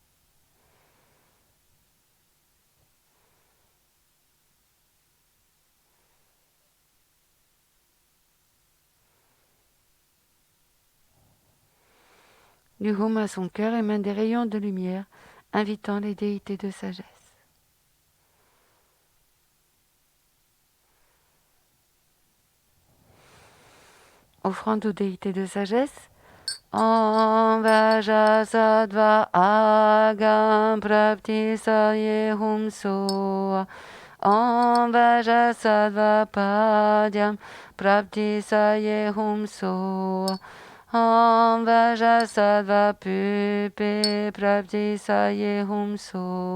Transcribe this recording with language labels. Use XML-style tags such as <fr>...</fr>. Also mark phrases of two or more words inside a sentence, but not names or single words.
<fr>Du Hum à son cœur émanent des rayons de lumière, invitant les déités de sagesse. Offrande aux déités de sagesse.</fr> <sa>Om Vajrasattva Agam Prapti Saye Hum So. Om Vajrasattva Padyam Prapti Saye Hum So. Om Vajrasattva Pupe Prapti Saye Hum So.</sa>